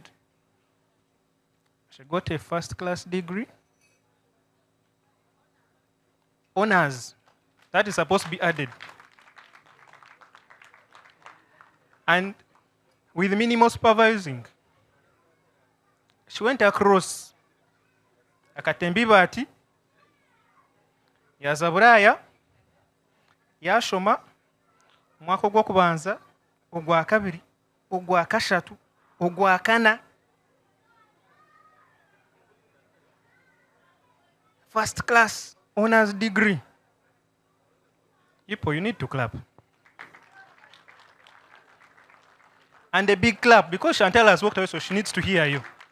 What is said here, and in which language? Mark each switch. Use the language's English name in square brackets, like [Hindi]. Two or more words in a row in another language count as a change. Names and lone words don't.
[English] She got a first-class degree. Honors. That is supposed to be added. And with minimal supervising, she went across Akatembibati, Yazaburaya, Yashoma, [Nyankole] omwaka ogwokubanza, ogwakabiri, ogwakashatu, ogwakana. [English] First class honors degree. Ipo, you need to clap. And a big clap, because Chantal has walked away, so she needs to hear you.